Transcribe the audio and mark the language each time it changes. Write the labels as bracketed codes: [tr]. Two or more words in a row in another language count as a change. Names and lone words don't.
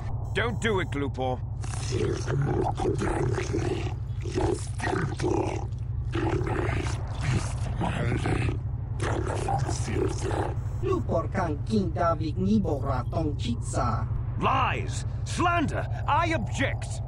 [en] Don't do it, Glupor. [trp] Glupor kan king Davik nibora tong chitsa. [en] Lies! Slander! I object!